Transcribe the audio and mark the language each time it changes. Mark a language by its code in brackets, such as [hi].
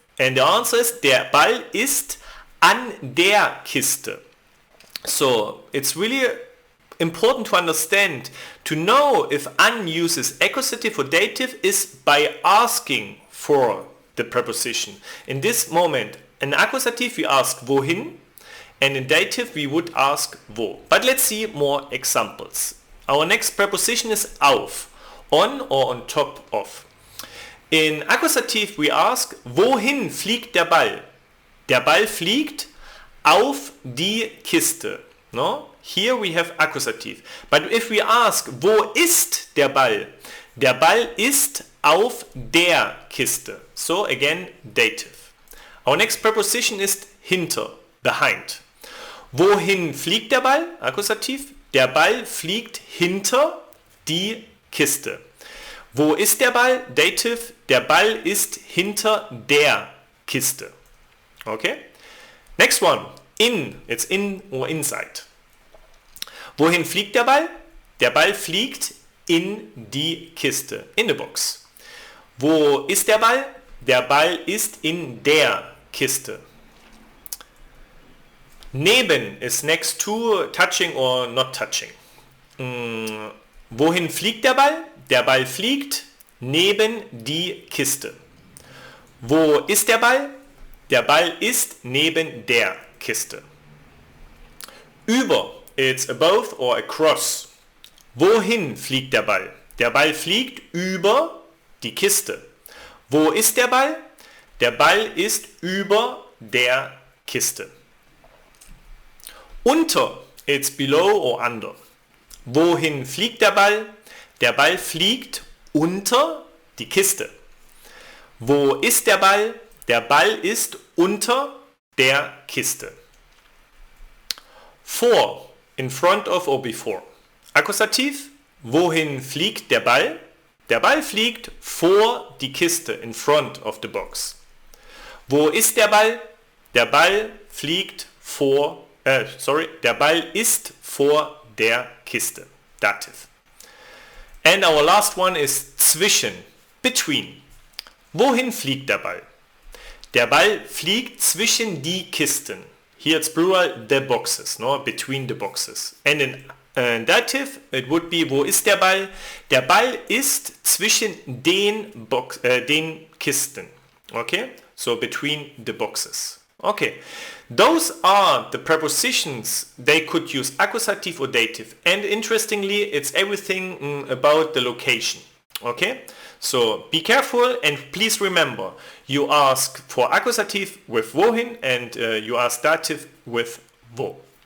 [en] And the answer is, [de] der Ball ist an der Kiste. [en] So it's really important to understand, to know if an uses accusative or dative is by asking for the preposition. In this moment, in accusative we ask wohin, and in dative we would ask wo. But let's see more examples. Our next preposition is auf, on or on top of. In accusative we ask, [de] wohin fliegt der Ball? Der Ball fliegt auf die Kiste. [en] No? Here we have accusative. But if we ask, [de] wo ist der Ball? Der Ball ist auf der Kiste. [en] So again, dative. Our next preposition is hinter, behind. [de] Wohin fliegt der Ball? [en] Accusative. [de] Der Ball fliegt hinter die Kiste. Wo ist der Ball? [en] Dative. [de] Der Ball ist hinter der Kiste. [en] Okay? Next one. In. It's in or inside. [de] Wohin fliegt der Ball? Der Ball fliegt in die Kiste. [en] In the box. [de] Wo ist der Ball? Der Ball ist in der Kiste. [en] Neben is next to, touching or not touching. [de] Wohin fliegt der Ball? Der Ball fliegt neben die Kiste. Wo ist der Ball? Der Ball ist neben der Kiste. [en] Über, it's above or across. [de] Wohin fliegt der Ball? Der Ball fliegt über die Kiste. Wo ist der Ball? Der Ball ist über der Kiste. [en] Unter, it's below or under. [de] Wohin fliegt der Ball? Der Ball fliegt unter die Kiste. Wo ist der Ball? Der Ball ist unter der Kiste. [en] Vor, in front of or before. [de] Akkusativ, wohin fliegt der Ball? Der Ball fliegt vor die Kiste, [en] in front of the box. [de] Wo ist der Ball? Der Ball fliegt der Ball ist vor der Kiste. Dative. [en] And our last one is zwischen, between. [de] Wohin fliegt der Ball? Der Ball fliegt zwischen die Kisten. [en] Here it's plural, the boxes, no? Between the boxes. And in dative it would be, [de] wo ist der Ball? Der Ball ist zwischen den Kisten. [en] Okay, so between the boxes. Okay, those are the prepositions. They could use accusative or dative, and interestingly, it's everything about the location. Okay, so be careful and please remember, you ask for accusative with wohin and you ask dative with wo.